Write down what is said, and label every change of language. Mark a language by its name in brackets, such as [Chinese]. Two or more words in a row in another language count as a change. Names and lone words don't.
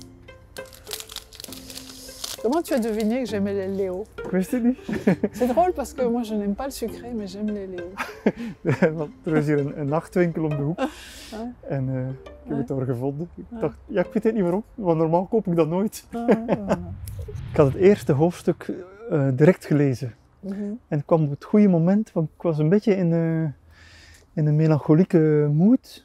[French] Comment tu as deviné que j'aimais les Léo? [Dutch] Ik wist het niet. [French] C'est drôle parce que moi, je n'aime pas le sucré, mais j'aime les Léo. [Dutch] Want er is hier een nachtwinkel om de hoek. Ah. En ik heb het daar gevonden. Ik dacht, ja, ik weet niet waarom, want normaal koop ik dat nooit. Ik had het eerste hoofdstuk direct gelezen. Mhm. En het kwam op het goede moment, want ik was een beetje in een melancholieke mood.